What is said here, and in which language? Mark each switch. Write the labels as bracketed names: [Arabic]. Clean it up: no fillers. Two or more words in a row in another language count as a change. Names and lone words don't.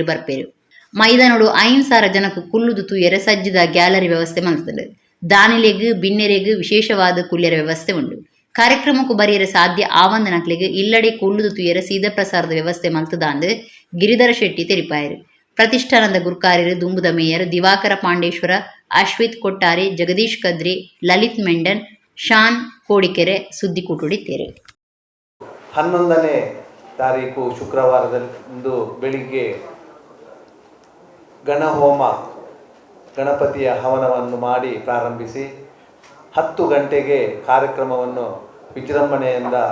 [Tulu] ಬರ್ಪೇರು ಮೈದಾನೋಡು 5,000 ಜನಕ್ಕೆ ಕುಲ್ಲುದು ತೂಯರೆ ಸಜ್ಜಿದ ಗ್ಯಾಲರಿ ವ್ಯವಸ್ಥೆ ಮಲ್ತದೆ ದಾನಿಲೆಗ್ ಬಿನ್ನೆರೆಗ್ ವಿಶೇಷವಾದ ಕುಲ್ಯರ ವ್ಯವಸ್ಥೆ ಉಂಡು ಕಾರ್ಯಕ್ರಮಕ್ಕೂ ಬರೆಯರೆ ಸಾಧ್ಯ ಆವಂದನಕ್ಲೆಗ್ ಇಲ್ಲಡೆ ಕುಲ್ಲುದು ತೂಯರೆ ಸೀದಾ ಪ್ರಸಾರದ ವ್ಯವಸ್ಥೆ ಮಲ್ತದಾಂದು ಗಿರಿಧರ ಶೆಟ್ಟಿ ತೆರಿಪಾಯರು ಪ್ರತಿಷ್ಠಾನದ ಗುರುಕಾರ್ಯರು ದುಂಬುದ ಮೇಯರ್ ದಿವಾಕರ ಪಾಂಡೇಶ್ವರ ಅಶ್ವಿತ್ ಕೊಟ್ಟಾರೆ ಜಗದೀಶ್ ಕದ್ರಿ ಲಲಿತ್ ಮೆಂಡನ್ ಶಾನ್ ಕೋಡಿಕೆರೆ ಸುದ್ದಿ ಕೂಟುಡಿದ್ದೇರು [Kannada] 11ನೇ ತಾರೀಕು ಶುಕ್ರವಾರದಂದು ಬೆಳಿಗ್ಗೆ ಗಣಹೋಮ ಗಣಪತಿಯ ಹವನವನ್ನು ಮಾಡಿ ಪ್ರಾರಂಭಿಸಿ 10 ಗಂಟೆಗೆ ಕಾರ್ಯಕ್ರಮವನ್ನು ವಿಜೃಂಭಣೆಯಿಂದ